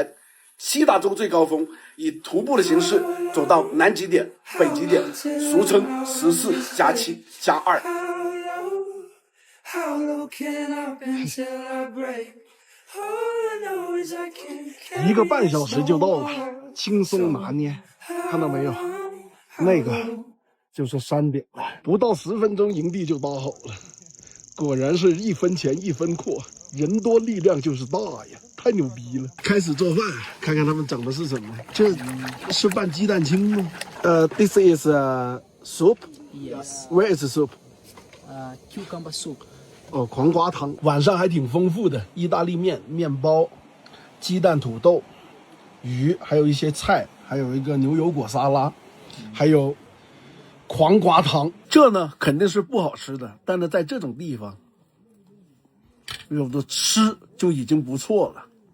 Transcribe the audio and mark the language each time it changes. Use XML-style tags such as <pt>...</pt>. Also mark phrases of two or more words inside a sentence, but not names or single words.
<zh>西大洲最高峰，以徒步的形式走到南極點、北極點，俗稱14+7+2。1個半小時就到了，輕鬆拿捏，看到沒有？那個就是山頂了，不到10分鐘營地就搭好了。果然是1分錢1分貨，人多力量就是大呀，太牛逼了！開始做飯，看看他們整的是什麼？這是拌雞蛋清嗎 ？</zh> <en>This is soup. Yes. Where is the soup? Cucumber soup.</en> <zh>哦，黄瓜湯。晚上还挺豐富的，意大利面、面包、雞蛋、土豆、魚，還有一些菜，還有一個牛油果沙拉，還有黃瓜湯。這呢肯定是不好吃的，但是在這種地方，有的吃就已經不錯了。</zh>